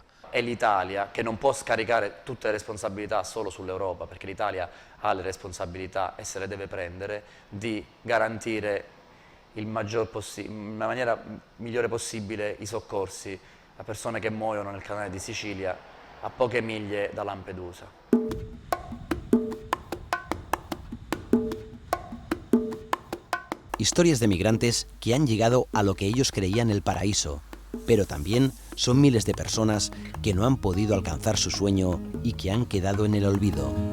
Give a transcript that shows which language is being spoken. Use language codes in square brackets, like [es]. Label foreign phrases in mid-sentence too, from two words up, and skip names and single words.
[it] È l'Italia che non può scaricare tutte le responsabilità solo sull'Europa, perché l'Italia ha le responsabilità e se le deve prendere di garantire in maniera migliore possibile i soccorsi a persone che muoiono nel canale di Sicilia a poche miglia da Lampedusa. [es] Historias de migrantes que han llegado a lo que ellos creían el paraíso, pero también son miles de personas que no han podido alcanzar su sueño y que han quedado en el olvido.